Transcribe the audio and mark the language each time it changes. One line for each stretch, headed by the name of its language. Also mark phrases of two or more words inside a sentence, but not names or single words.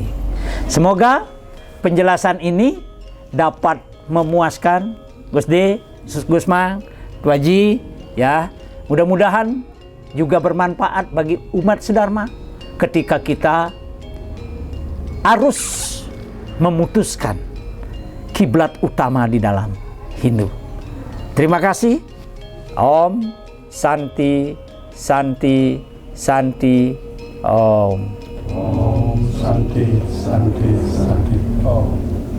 Indonesian: Semoga penjelasan ini dapat memuaskan Gus D, Gus Mang, Tu Haji, ya. Mudah-mudahan juga bermanfaat bagi umat sedharma ketika kita harus memutuskan kiblat utama di dalam Hindu. Terima kasih.
Sanskrit: Om Santi Santi Santi Om. Om Santi Santi Santi Om.